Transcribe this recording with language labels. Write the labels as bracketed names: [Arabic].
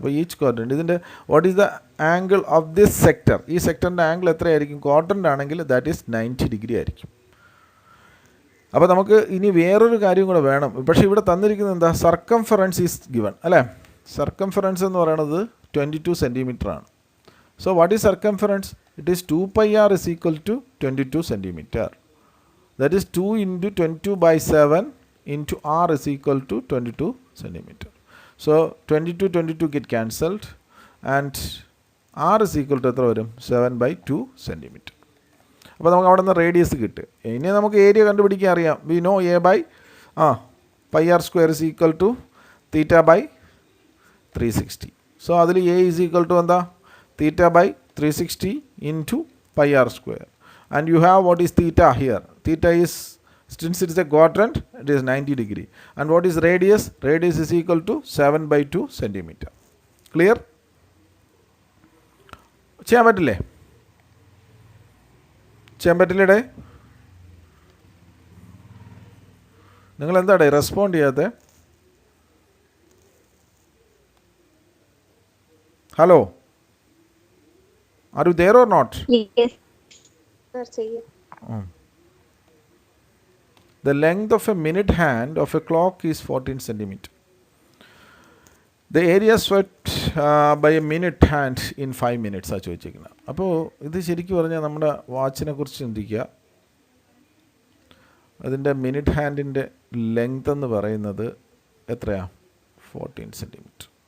[English] അപ്പോൾ each quadrant ഇതിൻ്റെ what is the angle of this sector? [Malayalam] ഈ സെക്ടറിൻ്റെ ആംഗിൾ എത്രയായിരിക്കും? ക്വാഡ്രൻ്റ് ആണെങ്കിൽ ദാറ്റ് ഈസ് 90 degree ആയിരിക്കും. അപ്പോൾ നമുക്ക് ഇനി വേറൊരു കാര്യം കൂടെ വേണം. പക്ഷേ ഇവിടെ തന്നിരിക്കുന്നത് എന്താ? സർക്കംഫറൻസ് ഈസ് ഗിവൺ അല്ലേ? സർക്കംഫറൻസ് എന്ന് പറയുന്നത് 22 centimeter ആണ്. [English] So what is circumference? It is 2 pi r is equal to 22 centimeter. That is 2 into 22/7 into r is equal to 22 centimeter. So 22 get cancelled and r is equal to [Malayalam] എത്ര വരും? [English] 7/2 centimeter. [Malayalam] അപ്പോൾ നമുക്ക് അവിടെ നിന്ന് radius കിട്ടും. ഇനി നമുക്ക് area കണ്ടുപിടിക്കാൻ അറിയാം. [English] We know a by pi r square is equal to theta by 360. So അതിൽ a is equal to എന്താ? theta by 360 into pi r square. And you have what is theta here? Theta is, since it is a quadrant, it is 90 degree. And what is radius? Radius is equal to 7/2 centimeter. Clear? [Malayalam] ചെയ്യാൻ പറ്റില്ലേ? ചെയ്യാൻ പറ്റില്ലേടേ? നിങ്ങളെന്താടേ respond ചെയ്യാതെ? [English] Hello, are you there or not? Yes, sir, [Malayalam] ചെയ്യാം. [English] The length of a minute hand of a clock is 14 centimeter. The area swept by a minute hand in 5 minutes [Malayalam] ആ ചോദിച്ചിരിക്കുന്നത്. അപ്പോൾ ഇത് ശരിക്കും പറഞ്ഞാൽ നമ്മുടെ വാച്ചിനെ കുറിച്ച് ചിന്തിക്കുക. അതിൻ്റെ മിനിറ്റ് ഹാൻഡിൻ്റെ ലെങ്ത് എന്ന് പറയുന്നത് എത്രയാണ്? 14 സെൻറ്റിമീറ്റർ.